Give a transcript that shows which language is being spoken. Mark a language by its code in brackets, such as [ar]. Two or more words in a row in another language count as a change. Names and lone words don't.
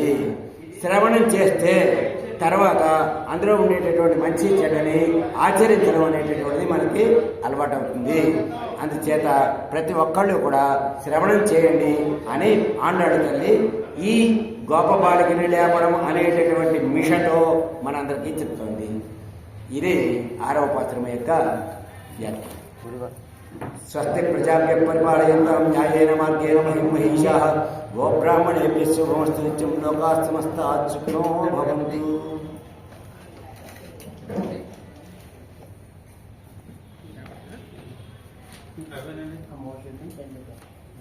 [te] శ్రవణం చేస్తే తర్వాత అందులో ఉండేటటువంటి మంచి చెడ్డని ఆచరించడం అనేటటువంటిది మనకి అలవాటు అవుతుంది. అందుచేత ప్రతి ఒక్కళ్ళు కూడా శ్రవణం చేయండి అని ఆండాడు తల్లి ఈ గోపబాలికని లేపడం అనేటటువంటి మిషతో మనందరికీ చెప్తుంది. ఇది 6వ పాత్రం యొక్క వ్యాఖ్య. [sa] స్వస్తి ప్రజాభ్య పరిపాలయంతాం న్యాయేన మార్గేణ మహిమహీషాః గోబ్రాహ్మణేభ్యः శుభమస్తు నిత్యం లోకాః సమస్తాః సుఖినో భవంతు. Promotion